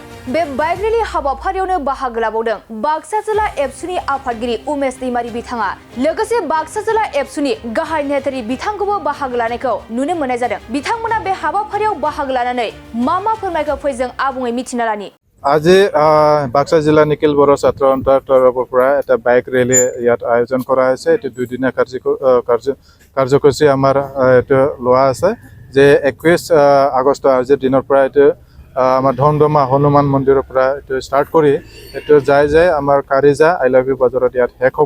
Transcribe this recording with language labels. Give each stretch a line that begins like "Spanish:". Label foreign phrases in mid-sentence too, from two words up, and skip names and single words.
Bodo: बे बाइक रेलि हाबाफारियावनो बाहागो लाबावदों बाक्सा जिल्ला एबसुनि आफादगिरि उमेश दैमारि बिथाङा लोगोसे बाक्सा जिल्ला एबसुनि गाहाय नेहाथारि बिथांखौबो बाहागो लानायखौ नुनो मोननाय जादों। बिथांमोना बे हाबाफारियाव बाहागो लानानै मा फोरमायखौ फैजों आबुङै मिथिना लानि।
Assamese: আজি বাক্সা জিলা নিখিল বড়ো ছাত্ৰ সন্থাৰ তৰফৰ পৰা এটা বাইক ৰেলী ইয়াত আয়োজন কৰা হৈছে। এইটো দুদিনীয়া কাৰ্যসূচী আমাৰ এইটো লোৱা আছে যে 21 আগষ্ট আজিৰ দিনৰ পৰা এইটো আমাৰ ধমধমা হনুমান মন্দিৰৰ পৰা এইটো ষ্টাৰ্ট কৰি এইটো যায় আমাৰ কাৰিজা আই লাভ ইউ বজাৰত ইয়াত শেষ হ'ব।